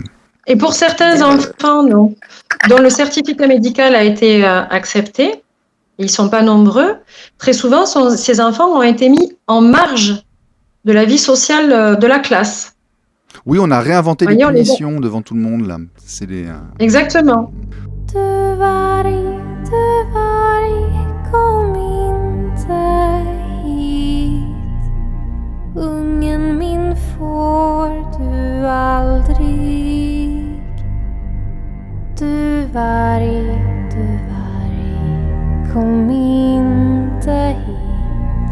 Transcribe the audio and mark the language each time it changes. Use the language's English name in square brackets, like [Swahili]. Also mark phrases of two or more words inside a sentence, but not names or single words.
[French] Et pour certains enfants, non, dont le certificat médical a été accepté, ils ne sont pas nombreux, très souvent, ces enfants ont été mis en marge de la vie sociale de la classe. Oui, on a réinventé les punitions devant tout le monde, là. C'est les... Exactement. [Swedish] Du varg, kom inte hit. Ungen min får du aldrig. Du varg, kom inte hit.